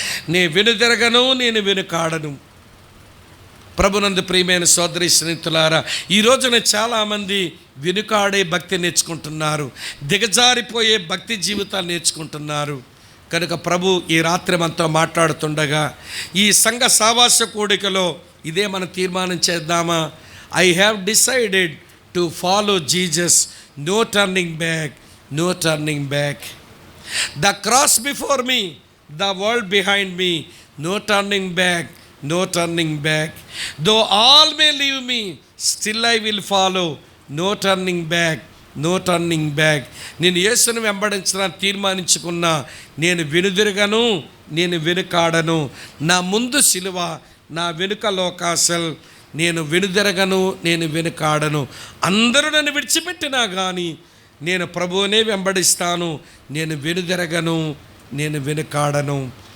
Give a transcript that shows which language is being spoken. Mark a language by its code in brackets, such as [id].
[te] నేను వెనుకాడను. ప్రభునందు ప్రియమైన సోదరి స్నేహితులారా, ఈ రోజున చాలామంది వెనుకాడే భక్తి నేర్చుకుంటున్నారు, దిగజారిపోయే భక్తి జీవితాలు నేర్చుకుంటున్నారు. కనుక ప్రభు ఈ రాత్రి మనతో మాట్లాడుతుండగా ఈ సంఘ సావాస కూడికలో ఇదే మనం తీర్మానం చేద్దామా? [en] I have decided to follow Jesus, no turning back, no turning back. The cross before me, the world behind me, no turning back, no turning back. Though all may leave me, still I will follow, no turning back, no turning back. [te] నేను యేసుని వెంబడించడానికి తీర్మానించుకున్నా, నేను వెనుదిరగను, నేను వెనుకాడను. నా ముందు సిలువ, నా వెనుక లోకాసల్. నేను వెనుదిరగను, నేను వెనుకాడను. అందరూ నన్ను విడిచిపెట్టినా కానీ నేను ప్రభువునే వెంబడిస్తాను, నేను వెనుదిరగను, నేను వెనుకాడను.